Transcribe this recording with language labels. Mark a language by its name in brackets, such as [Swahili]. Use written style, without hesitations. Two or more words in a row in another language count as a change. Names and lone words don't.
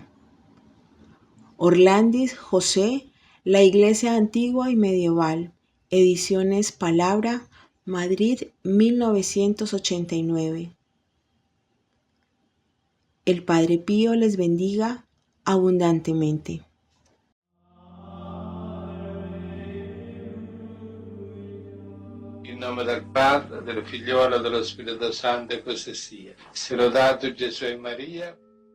[Spanish] Orlandis, José, La Iglesia Antigua y Medieval, Ediciones Palabra, Madrid, 1989. El Padre Pío les bendiga abundantemente. [Italian] In nome del Padre, del Figliolo e dello Spirito Santo, e così sia. Sia lodato Gesù e Maria.